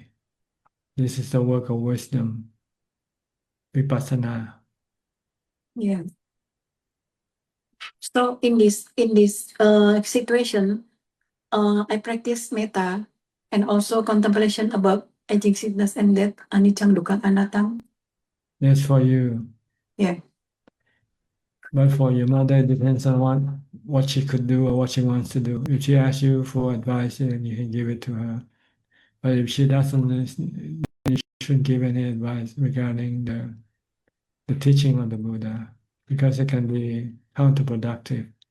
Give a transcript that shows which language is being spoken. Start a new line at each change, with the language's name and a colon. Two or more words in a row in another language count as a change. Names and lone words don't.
English: This is the work of wisdom, vipassana. Yeah. So in this situation, I practice metta and also contemplation about aging, sickness, and death,
Pali: anicca, dukkha, anatta.
English: That's for you. Yeah. But for your mother, it depends on what she could do or what she wants to do. If she asks you for advice, then you can give it to her. But if she doesn't, then you shouldn't give any advice regarding the teaching of the Buddha, because it can be counterproductive.